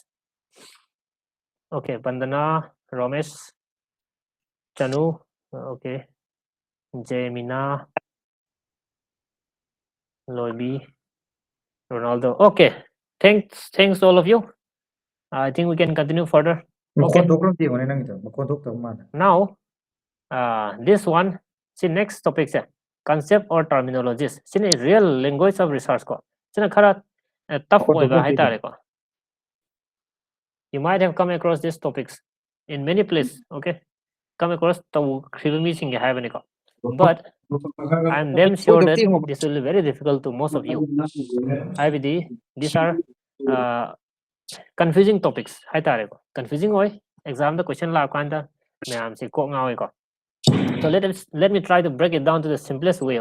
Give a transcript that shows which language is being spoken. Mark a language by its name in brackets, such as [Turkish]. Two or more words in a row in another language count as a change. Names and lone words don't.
[English] Okay, Bandana, Ramesh, Chanu, okay, Jemina, Loibi, Ronaldo. Okay, thanks all of you. I think we can continue further. Okay. Now, this one, see next topic se concept or terminologies. See real language of research ko. [Manipuri] See khara tough oiba hai tare ko. [English] You might have come across these topics in many places. [Manipuri] Okay, [English] come across to [Manipuri] khibami singe hai bani ko. [English] But I'm damn sure that this will be very difficult to most of you. These are confusing topics. [Manipuri] Hai tare ko. Confusing oi. Exam the question la kanda mayam si ko ngawi ko. [English] So let me try to break it down to the simplest way.